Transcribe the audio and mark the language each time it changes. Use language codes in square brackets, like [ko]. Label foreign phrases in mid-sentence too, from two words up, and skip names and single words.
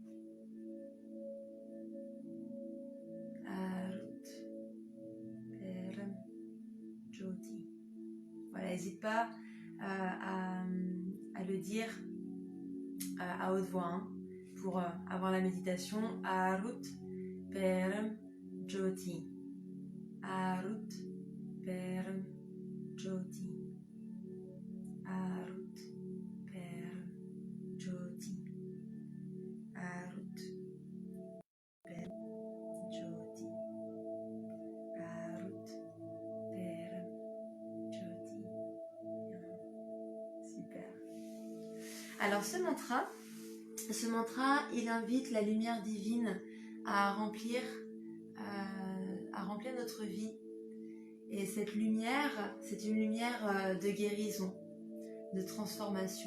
[ta] அருட் பரம் ஜோதி. [fr] Voilà, n'hésite pas à le dire à haute voix pour avoir la méditation. [ta] அருட் பரம் ஜோதி. அருட் பரம் ஜோதி. அருட் பரம் ஜோதி. அருட் பரம் ஜோதி. அருட் பரம் ஜோதி. [fr] Super. Alors ce mantra, il invite la lumière divine à remplir notre vie. Et cette lumière, c'est une lumière de guérison, de transformation.